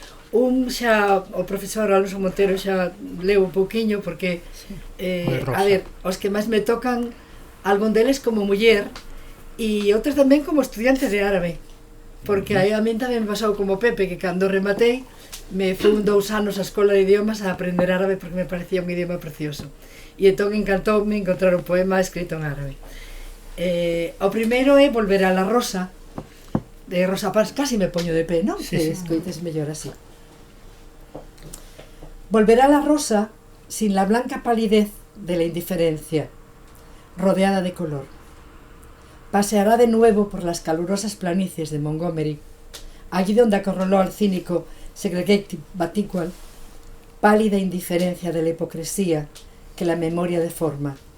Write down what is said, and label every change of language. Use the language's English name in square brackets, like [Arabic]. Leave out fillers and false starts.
[Galician] Un xa, o profesor Alonso Montero xa leu un pouquiño porque, a ver, os que máis me tocan, algún deles como muller e outros tamén como estudiante de árabe, porque a min tamén me pasou como Pepe, que cando rematei me fui 2 anos á escola de idiomas a aprender árabe porque me parecía un idioma precioso, e entón encantoume encontrar un poema escrito en árabe. O primeiro é Volver a la Rosa, de Rosa Paz. Casi me poño de pé, non? Sí, Que escoites mellor así. [Spanish] Volverá la rosa sin la blanca palidez de la indiferencia, rodeada de color. Paseará de nuevo por las calurosas planicies de Montgomery, allí donde acorraló al cínico Segregated Baticual, pálida indiferencia de la hipocresía que la memoria deforma.